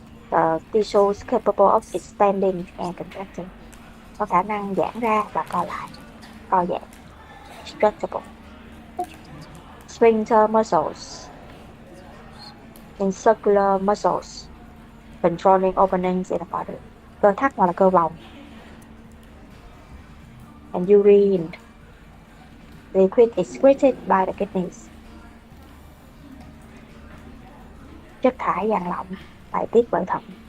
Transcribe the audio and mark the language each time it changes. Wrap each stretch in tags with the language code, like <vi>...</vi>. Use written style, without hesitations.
<en>The tissues capable of expanding and contracting.</en> <vi>Có khả năng giãn ra và co lại. Co giãn.</vi> <en>Stretchable. Sphincter muscles. Circular muscles. Controlling openings in the body.</en> <vi>Cơ thắt hoặc là cơ vòng.</vi> <en>And urine. Liquid excreted by the kidneys.</en> <vi>Chất thải dạng lỏng bài tiết bởi thận.</vi>